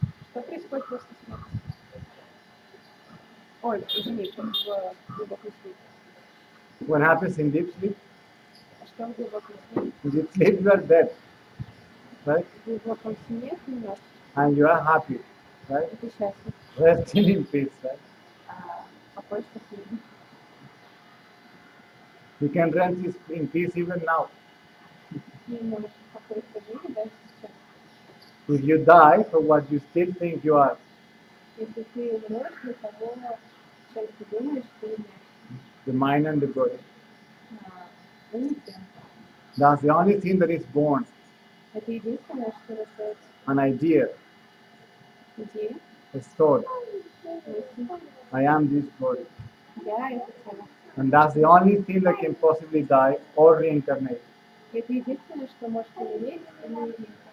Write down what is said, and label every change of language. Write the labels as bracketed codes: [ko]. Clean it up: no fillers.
[ru] Что происходит после смерти? Ой, извините, в глубоком сне. [en] What happens in deep sleep? [ru] А что в глубоком сне? [en] In deep sleep you are dead, right? [ru] В глубоком сне ты мертв, [en] And you are happy, right? [ru] и ты счастлив. [en] Resting in peace, right? [ru] Покой, спокойно. [en] You can rest in peace even now. [ru] Ты можешь покоиться в мире даже сейчас. [en] If you die for what you still think you are, [ru] Если ты умрешь для того, чем ты думаешь, ты умрешь. [en] the mind and the body, [ru] Ум и тело. [en] that's the only thing that is born, [ru] Это единственное, что рождается. [en] an idea, [ru] Идея, [en] a thought. [ru] мысль. [en] I am this body. [ru] Я это тело. [en] And that's the only thing that can possibly die or reincarnate. [ru] Это единственное, что может умереть или реинкарнировать.